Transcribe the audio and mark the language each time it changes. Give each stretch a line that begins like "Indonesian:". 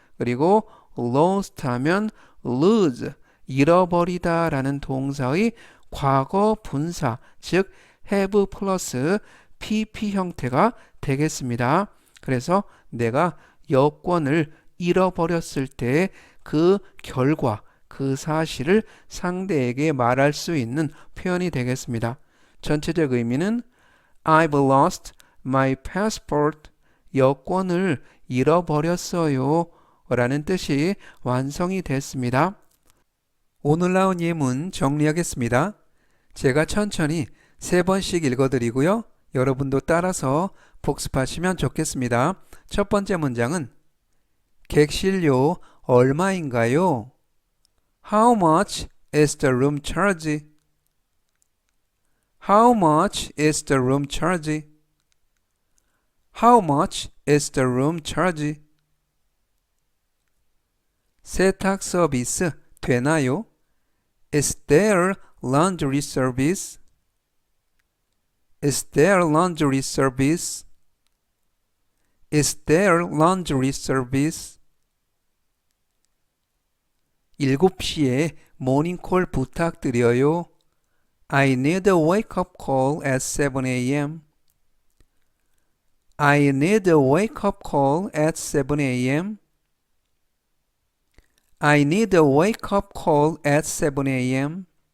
Korean: 그리고 lost 하면 lose, 잃어버리다 라는 동사의 과거 분사, 즉 have 플러스 pp 형태가 되겠습니다. 그래서 내가 여권을 잃어버렸을 때 그 결과, 그 사실을 상대에게 말할 수 있는 표현이 되겠습니다. 전체적 의미는
English: I've lost my passport.
Korean: 여권을 잃어버렸어요. 라는 뜻이 완성이 됐습니다. 오늘 나온 예문 정리하겠습니다. 제가 천천히 3번씩 읽어드리고요. 여러분도 따라서 복습하시면 좋겠습니다. 첫 번째 문장은 객실료 얼마인가요?
English: How much is the room charge? How much is the room charge? How much is the room charge?
Korean: 세탁 서비스 되나요?
English: Is there laundry service? Is there laundry service? Is there laundry service?
Korean: 7시에 모닝콜 부탁드려요.
English: I need a wake-up call at 7 a.m. I need a wake-up call at 7 a.m. I need a wake-up call at 7 a.m.